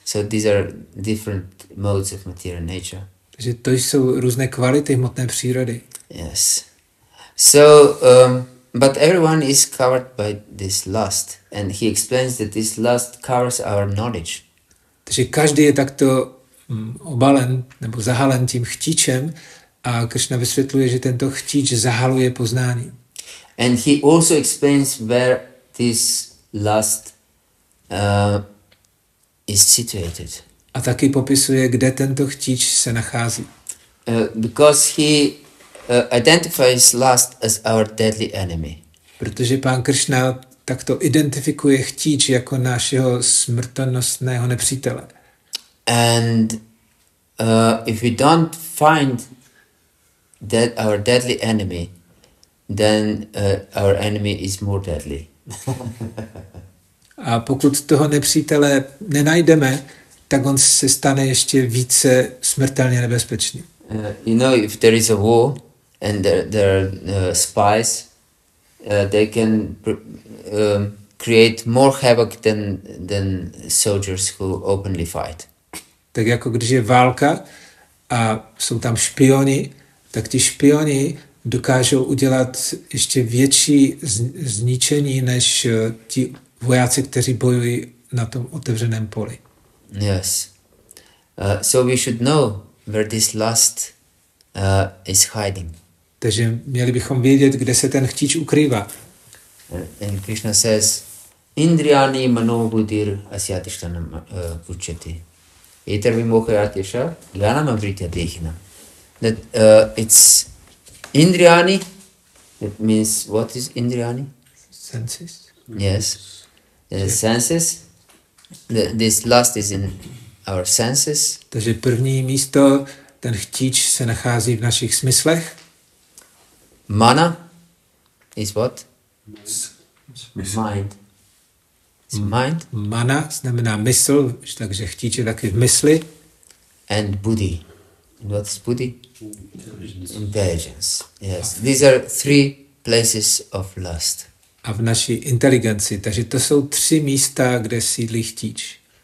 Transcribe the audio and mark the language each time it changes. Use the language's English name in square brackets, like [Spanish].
[English] So these are different modes of material nature. [Czech] Takže to jsou různé kvality hmotné přírody. [English] Yes. So, but everyone is covered by this lust, and he explains that this lust covers our knowledge. [Czech] Takže každý je takto obalen nebo zahalen tím chtíčem a Krishna vysvětluje, že tento chtíč zahaluje poznání. [English] And he also explains where this lust is situated. [Czech] A taky popisuje, kde tento chtíč se nachází. [English] Because he identifies lust as our deadly enemy. [Czech] Protože pán Krishna takto identifikuje chtíč jako našeho smrtonosného nepřítele. [English] And if we don't find that our deadly enemy, then our enemy is more deadly. [Czech] A pokud toho nepřítele nenajdeme, tak on se stane ještě více smrtelně nebezpečný. [English] You know, if there is a war and there are spies, they can create more havoc than soldiers who openly fight. [Czech] Tak jako když je válka a jsou tam špioni, tak ti špioni dokážou udělat ještě větší zničení než ti vojáci, kteří bojují na tom otevřeném poli. [English] Yes. So we should know where this lust is hiding. [Czech] Takže měli bychom vědět, kde se ten chtíč ukrývá. [English] And Krishna says, [Sanskrit] Indriyani mano buddhir asyatishtanam uchati. Etar vimohayatisha jnanam amritya dehina. [English] That it's Indriyani, that means, what is Indriyani? Senses. Yes. Senses. This lust is in our senses. [Czech] Takže první místo, ten chtíč se nachází v našich smyslech. [English] Mana is what? Mind. It's mind. [Czech] Mana znamená mysl, takže chtíč je taky v mysli. [English] And buddhi. And what is buddhi? Intelligence. Yes. These are three places of lust. [Czech] A v naší inteligenci. Takže to jsou 3 místa, kde sídlí chtíč.